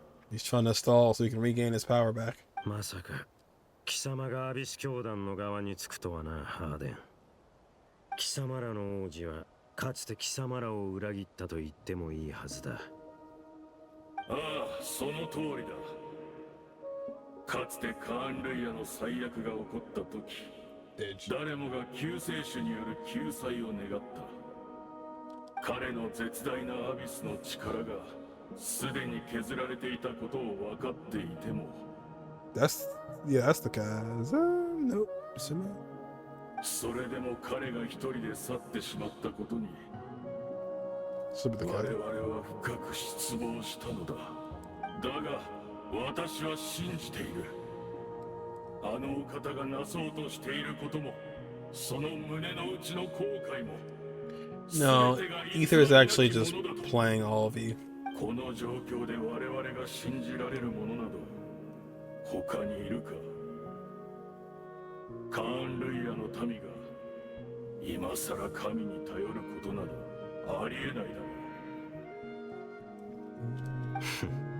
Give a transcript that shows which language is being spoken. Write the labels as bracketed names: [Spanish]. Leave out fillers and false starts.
[English] He's trying to stall so he can regain his power back. [Japanese] まさか貴様がアビス教団の側につくとはな、ハーデン。貴様らの王子はかつて貴様らを裏切ったと言ってもいいはずだ。ああ、その通りだ。かつてカーン・ルイヤの最悪が起こった時、誰もが救世主による救済を願った。彼の絶大なアビスの力がすでに削られていたことを分かっていても、 [English] That's the guys. Nope. [Japanese] それでも彼が一人で去ってしまったことに、 [English] Should be the [Japanese] 我 [English] guy. [Japanese] 々は深く失望したのだ。だが私は信じている。あのお方がなそうとしていることも、その胸の内の後悔も。 [English] No, Aether is actually just playing all of you. [Japanese] この状況で我々が信じられるものなど他にいるか。カーン・ルイヤの民が今さら神に頼ることなどありえないだろう。